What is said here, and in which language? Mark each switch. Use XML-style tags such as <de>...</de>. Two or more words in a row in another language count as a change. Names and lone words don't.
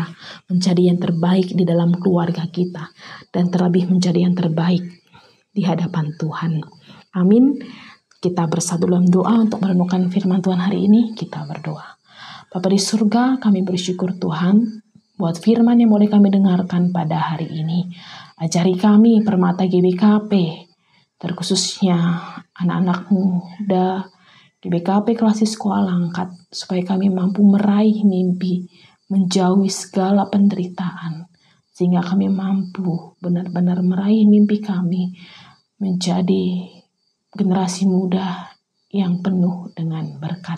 <id>Menjadi yang terbaik di dalam keluarga kita. Dan terlebih menjadi yang terbaik di hadapan Tuhan. Amin. Kita bersatu dalam doa untuk merenungkan firman Tuhan hari ini. Kita berdoa. Bapa di surga, kami bersyukur Tuhan buat firman yang boleh kami dengarkan pada hari ini. Ajari kami Permata GBKP, terkhususnya anak-anak muda GBKP Klasis Sekolah Langkat, supaya kami mampu meraih mimpi, menjauhi segala penderitaan, sehingga kami mampu benar-benar meraih mimpi kami menjadi generasi muda yang penuh dengan berkat.</id>